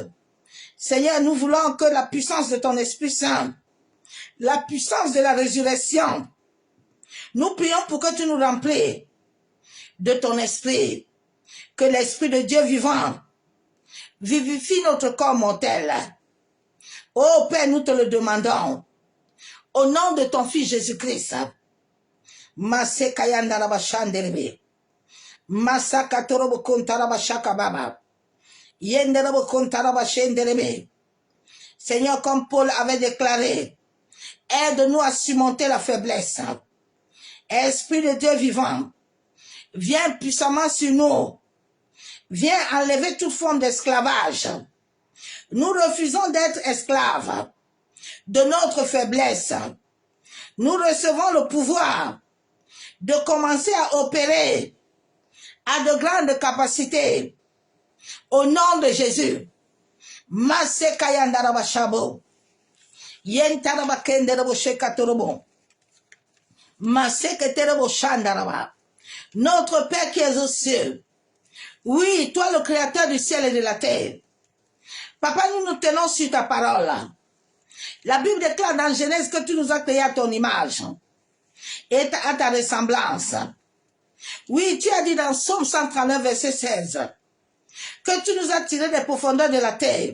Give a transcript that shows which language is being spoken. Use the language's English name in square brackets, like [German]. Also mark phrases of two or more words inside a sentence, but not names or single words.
[French] Seigneur, nous voulons que la puissance de ton Esprit Saint, la puissance de la résurrection, nous prions pour que tu nous remplis de ton esprit, que l'Esprit de Dieu vivant vivifie notre corps mortel. Oh Père, nous te le demandons, au nom de ton Fils Jésus-Christ. Masekayandara shandelebe. Masakatorobo kontaraba shakababa. Yenderebo kontaraba shendelebe. Seigneur, comme Paul avait déclaré, aide-nous à surmonter la faiblesse. Esprit de Dieu vivant, viens puissamment sur nous. Viens enlever toute forme d'esclavage. Nous refusons d'être esclaves de notre faiblesse. Nous recevons le pouvoir de commencer à opérer à de grandes capacités. Au nom de Jésus. Masekayandaraba shabo. Yentaraba kenderebo shekatorobo. Maseketerebo shandaraba. Notre Père qui est aux cieux. Oui, toi le créateur du ciel et de la terre. Papa, nous nous tenons sur ta parole. La Bible déclare dans Genèse que tu nous as créé à ton image et à ta ressemblance. Oui, tu as dit dans Psaume 139, verset 16, que tu nous as tirés des profondeurs de la terre.